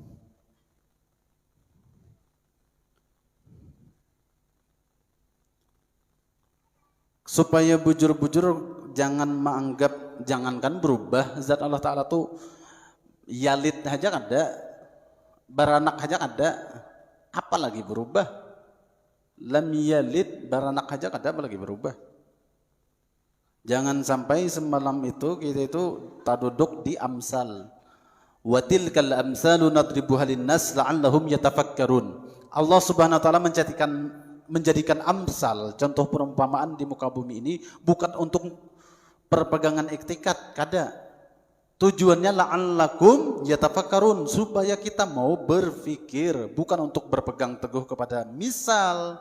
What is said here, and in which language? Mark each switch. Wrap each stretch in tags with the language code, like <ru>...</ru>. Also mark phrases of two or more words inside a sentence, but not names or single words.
<bjn>Supaya bujur-bujur jangan menganggap, jangankan berubah, zat Allah Ta'ala tuh yalid aja ada, baranak aja ada, apalagi berubah.</bjn> <ar>لم يلد,</ar> <bjn>baranak aja ada, apalagi berubah.</bjn> <id>Jangan sampai semalam itu kita itu tak duduk di amsal.</id> <ar>وتلك الأمثال نضربها للناس لعلهم يتفكرون.</ar> <id>Allah</id> <ar>سبحانه وتعالى</ar> <id>menjadikan amsal, contoh perumpamaan di muka bumi ini bukan untuk perpegangan iktikat, kada. Tujuannya</id> <ar>لعلكم تتفكرون,</ar> <id>supaya kita mau berpikir, bukan untuk berpegang teguh kepada misal.</id>